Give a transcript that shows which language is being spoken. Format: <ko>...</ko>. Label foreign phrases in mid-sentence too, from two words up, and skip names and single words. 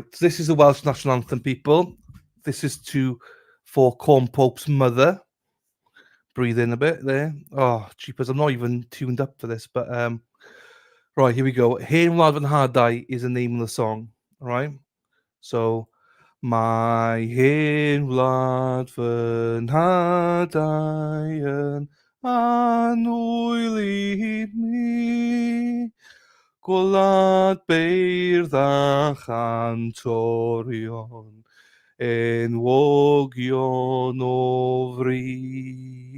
<en>So this is the Welsh national anthem, people. This is for Corn Pope's mother. Breathe in a bit there. Oh, jeepers, I'm not even tuned up for this, but right, here we go. Hen Wlad fy Nhadau is the name of the song. All right.</en> <cy>So my hen wlad fy nhadau yn anwyli mi, gwlad beirdd a chantorion, enwogion o fri.</cy>